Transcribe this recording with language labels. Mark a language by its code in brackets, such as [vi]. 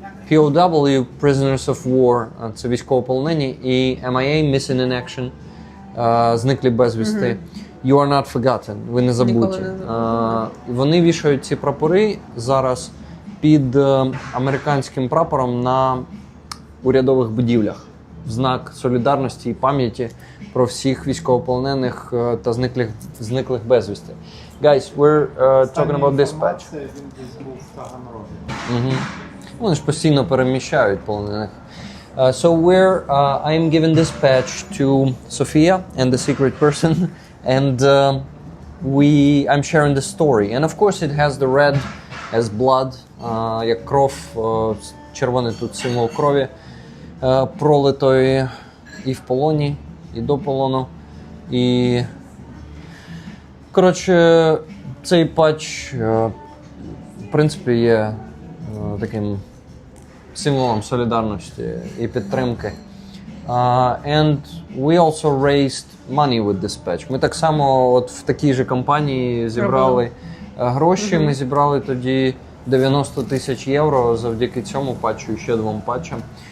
[uk] POW, Prisoners of War, це військовополонені, і MIA, Missing in Action, зниклі безвісти. [en] You are not forgotten, [uk] ви не забуті. Вони вішають ці прапори зараз під американським прапором на урядових будівлях в знак солідарності і пам'яті про всіх військовополонених та зниклих безвісти. [en] Guys, we're talking about this patch. [uk] Він десь був в Таганрогі. Вони ж постійно переміщають полонених. [en] So I am giving this patch to Sofia and the secret person, and I'm sharing the story. And of course it has the red as blood, [uk] як кров, червоний тут символ крові, пролитої і в полоні, і до полону. І, коротше, цей патч, в принципі, є таким символом солідарності і підтримки. [en] And we also raised money with this patch. [uk] Ми так само от в такій же компанії зібрали гроші. Ми зібрали тоді 90 тисяч євро завдяки цьому патчу і ще двом патчам.